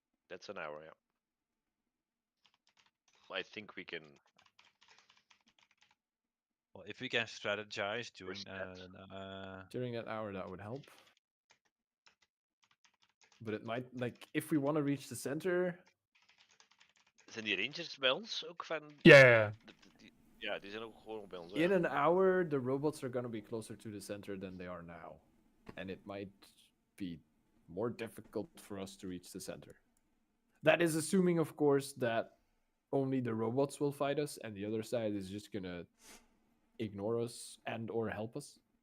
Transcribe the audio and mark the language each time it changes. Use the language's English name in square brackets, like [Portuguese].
[English] That's an hour. Yeah. I think we can. Well, if we can strategize during During that hour, that would help. But it might, like, if we want to reach the center, [Dutch] Zijn die rangers bij ons ook van... [English] Yeah. [Dutch] Ja, die zijn ook gewoon bij ons. [English] in an hour, the robots are going to be closer to the center than they are now. And it might be more difficult for us to reach the center. That is assuming, of course, that only the robots will fight us and the other side is just going to ignore us and or help us.